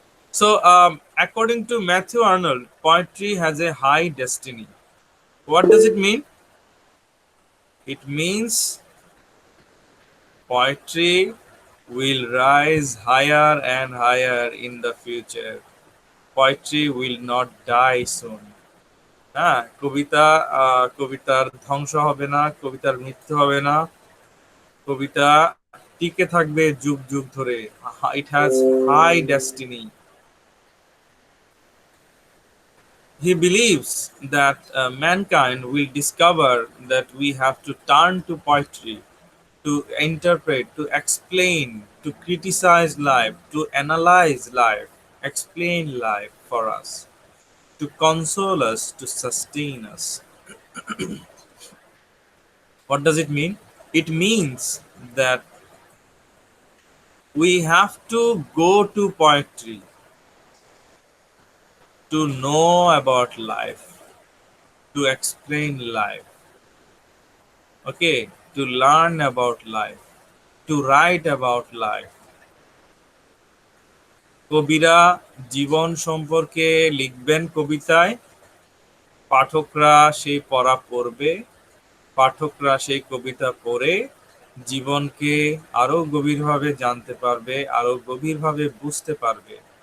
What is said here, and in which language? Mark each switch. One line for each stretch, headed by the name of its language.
English: So, according to Matthew Arnold, poetry has a high destiny. What does it mean? It means poetry will rise higher and higher in the future. Poetry will not die soon.
Bangla: হ্যাঁ, কবিতার ধ্বংস হবে না, কবিতার মৃত্যু হবে না, কবিতা টিকে থাকবে যুগ যুগ ধরে।
English: It has high destiny. He believes that mankind will discover that we have to turn to poetry to interpret, to explain, to criticize life, to analyze life, explain life for us, to console us, to sustain us. What does it mean? It means that we have to go to poetry to know about life, to explain life, okay, to learn about life, to write about life.
Bangla: কবিরা জীবন সম্পর্কে লিখবেন কবিতায়, পাঠকরা সেই পড়া পড়বে, পাঠকরা সেই কবিতা পড়ে জীবনকে আরো গভীরভাবে জানতে পারবে, আরো গভীরভাবে বুঝতে পারবে।